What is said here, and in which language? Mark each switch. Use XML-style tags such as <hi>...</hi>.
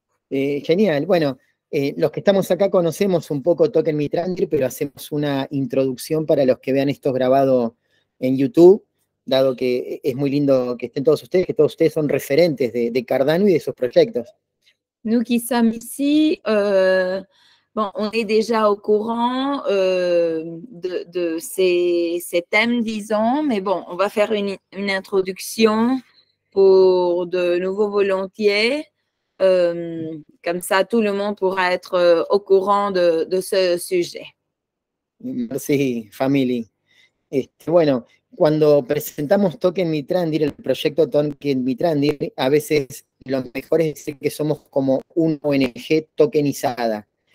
<es>Genial. Bueno, los que estamos acá conocemos un poco Token Mitrandir, pero hacemos una introducción para los que vean esto grabado en YouTube, dado que es muy lindo que estén todos ustedes, que todos ustedes son referentes de Cardano y de sus proyectos.</es> <fr>Nous qui sommes ici, bon, on est déjà au courant de ces thèmes, disons, mais bon, on va faire une introduction pour de nouveaux volontiers. Comme ça, tout le monde pourra être au courant de ce sujet.</fr> <es>Sí,</es> <en>family.</en> <es>Bueno, cuando presentamos Token Mitrandir, el proyecto Token Mitrandir, a veces lo mejor es decir que somos como una ONG tokenizada.</es>